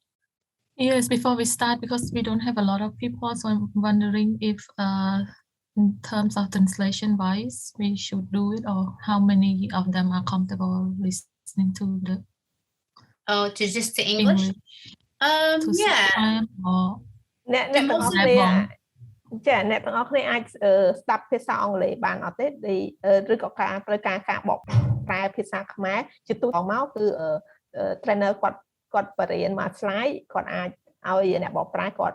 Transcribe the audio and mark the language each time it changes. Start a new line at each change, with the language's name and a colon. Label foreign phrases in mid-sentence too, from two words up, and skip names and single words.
English: Yes, before we start, because we don't have a lot of people, so I'm wondering if in terms of translation wise, we should do it, or how many of them are comfortable listening to the just to English? To Yeah. Or
Khmer: អ្នកទាំងអស់គ្នាចាអ្នកទាំងអស់គ្នាអាចស្ដាប់ភាសាអង់គ្លេសបានអត់ទេឬក៏ការត្រូវការការបកប្រែភាសាខ្មែរជាទូទៅមកគឺ trainer គាត់បរៀនមួយ slide គាត់អាចឲ្យអ្នកបកប្រែគាត់